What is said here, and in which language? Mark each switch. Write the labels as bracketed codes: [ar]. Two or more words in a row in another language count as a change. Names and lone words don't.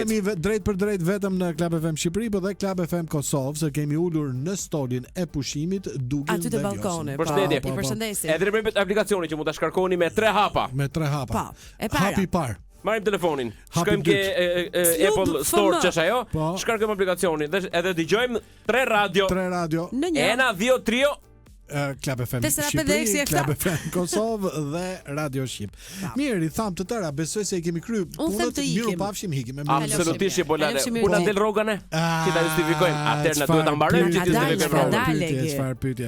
[sq] Jemi drejt për drejt vetëm në Club FM Shqipëri, por dhe Club FM Kosovë, se kemi ulur në stolin e pushimit Dugin aty te balkoni. Përshëndetje. Ju përshëndesim. Edhe në aplikacioni që mund ta shkarkoni me 3 hapa. Me 3 hapa. Po. E para. Hapi par. Marrim telefonin. Shkojmë ke Apple Store ç'është ajo? Shkarkojmë aplikacionin dhe edhe dëgjojmë 3 radio. 3 radio. [el] Ena, Dio, Trio. [sq] Club FM Shqipëri, Club FM Kosovë dhe Radio Shqip. Mirë, i tham të tëra, besoj se i kemi kryer punët, miru pafshim hikim. Absolutisht, bolale. Kur ta del rrogën që ta justifikojmë, atëherë na duhet ta mbarojmë që të justifikojmë. Çfarë pyetje?